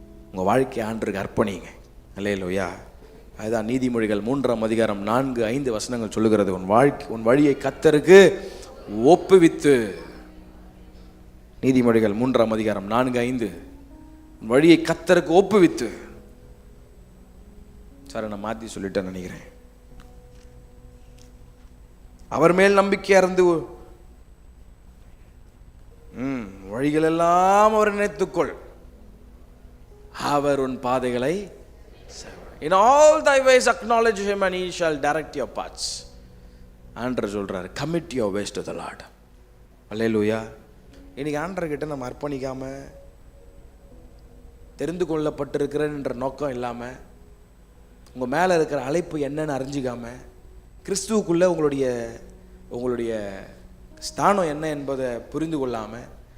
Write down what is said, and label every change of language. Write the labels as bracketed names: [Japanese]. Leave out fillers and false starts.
[Tamil] உங்கள் வாழ்க்கையை ஆண்டவருக்கு அர்ப்பணிங்க. அல்லேலூயா. அதுதான் நீதிமொழிகள் 3ஆம் அதிகாரம் 4-5 வசனங்கள் சொல்லுகிறது. உன் வழியை கர்த்தருக்கு ஒப்புவித்து. நீதிமொழிகள் 3ஆம் அதிகாரம் 4-5, உன் வழியை கர்த்தருக்கு ஒப்புவித்து. சார் நான் மாற்றி சொல்லிட்டேன்னு நினைக்கிறேன். அவர் மேல் நம்பிக்கையா இருந்து வழிகள் எல்லாம் அவர் நினைத்துக்கொள், அவர் உன் பாதைகளை [English] in all thy ways acknowledge him and he shall direct your paths. [Tamil] ஆண்டவர் சொல்றாரு, [English] commit your ways to the Lord. [Tamil] அல்லேலூயா. இன்னைக்கு ஆண்டவர் கிட்ட நம்ம அர்ப்பணிக்காம, தெரிந்து கொள்ளப்பட்டிருக்கிறேன்ற நோக்கம் இல்லாமல், உங்கள் மேலே இருக்கிற அழைப்பு என்னன்னு அறிஞ்சிக்காம, கிறிஸ்துவுக்குள்ளே உங்களுடைய ஸ்தானம் என்ன என்பதை புரிந்து கொள்ளாமல்